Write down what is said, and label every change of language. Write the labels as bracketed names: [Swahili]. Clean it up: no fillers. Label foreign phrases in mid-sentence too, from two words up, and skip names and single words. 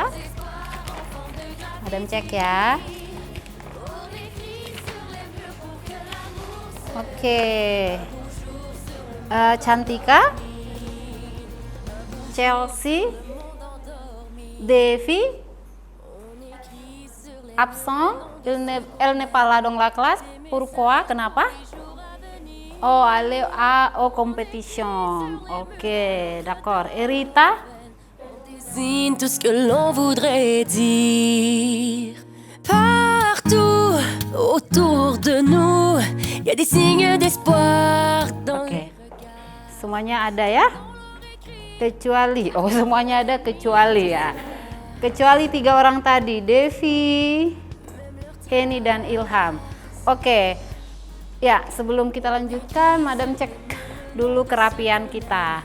[Indonesian] Madam cek ya. Oke. Cantika, Chelsea, Devi, [French] absent. Elle n'est pas là dans la classe. Pourquoi? Kenapa? Oh, aller au compétition. Ok, d'accord. Erita? Dessine tout ce que l'on voudrait dire. Partout autour de nous, il y a des signes d'espoir dans [Indonesian] Oke. Semuanya ada ya? Kecuali, semuanya ada kecuali ya. Kecuali 3 orang tadi, Devi, Kenny dan Ilham. Oke. Ya, sebelum kita lanjutkan, Madam cek dulu kerapian kita.